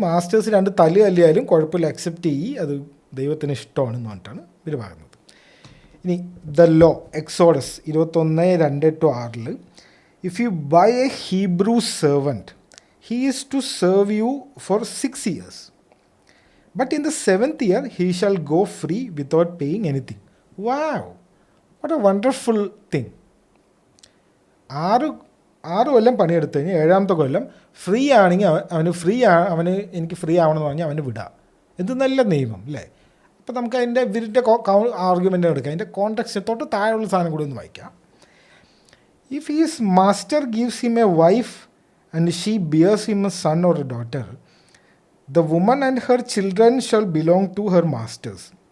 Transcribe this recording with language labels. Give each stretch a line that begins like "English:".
Malayalam: Masters രണ്ട് തല്ല് തല്ലിയാലും കുഴപ്പമില്ല, അക്സെപ്റ്റ് ചെയ്യി, അത് ദൈവത്തിന് ഇഷ്ടമാണെന്ന് പറഞ്ഞിട്ടാണ് ഇവർ പറയുന്നത്.
English: ഇനി the law, Exodus 21:2-6, if you buy a Hebrew servant he is to serve you for 6 years, but in the 7th year he shall go free without paying anything. Wow, what a wonderful thing.
Malayalam: 6 കൊല്ലം പണിയെടുത്ത് കഴിഞ്ഞാൽ 7ാമത്തെ കൊല്ലം free ആണെങ്കിൽ അവന് എനിക്ക് free ആവണമെന്ന് പറഞ്ഞാൽ അവന് വിടാം. എന്ത് നല്ല നിയമം അല്ലേ? അപ്പോൾ നമുക്ക് അതിൻ്റെ ഇവരുടെ ആർഗ്യുമെൻ്റ് എടുക്കാം. അതിൻ്റെ കോൺടെക്സ്റ്റ് തൊട്ട് താഴെയുള്ള സാധനം കൂടി ഒന്ന് വായിക്കാം.
English: If his master gives him a wife and she bears him a son or a daughter, the woman and her children shall belong to her masters.